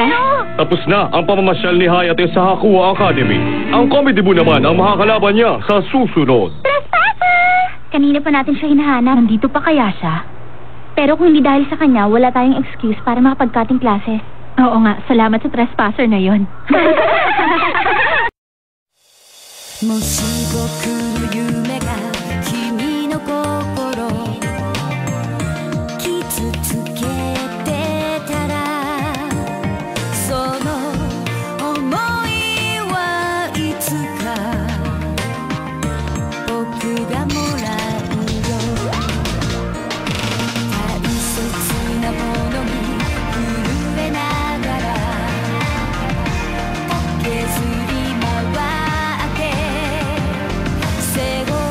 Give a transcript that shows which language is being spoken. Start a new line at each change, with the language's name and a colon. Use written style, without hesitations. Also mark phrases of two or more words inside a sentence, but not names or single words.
Filipino: Tapos na ang pamamasyal ni Hayate sa Hakuo Academy. Ang comedy mo naman ang makakalaban niya sa susunod. Trespasser! Kanina pa natin siya hinahanap. Nandito pa kaya siya? Pero kung hindi dahil sa kanya, wala tayong excuse para makapag-
English: cutting classes.
Filipino: Oo nga, salamat sa trespasser na yon.
Japanese: もし僕の夢が君の心傷つけてたらその想いはいつか僕がもらうよ大切なものに震えながら削り回って背